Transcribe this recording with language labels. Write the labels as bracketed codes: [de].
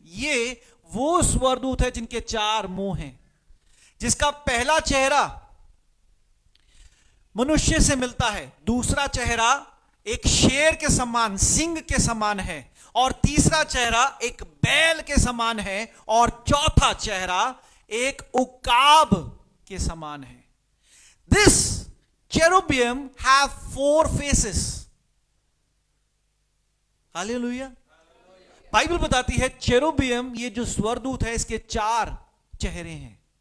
[hi] ये वो स्वरदूत है जिनके 4 मुंह हैं, जिसका पहला चेहरा मनुष्य से मिलता है, दूसरा चेहरा एक शेर के समान, सिंह के समान है, और तीसरा चेहरा एक बैल के समान है, और चौथा चेहरा एक उकाब के समान है। [en] This cherubim have 4 faces। [hi] Hallelujah. Bible बताती है चेरुबियम, ये जो स्वरदूत है, इसके 4 चेहरे हैं।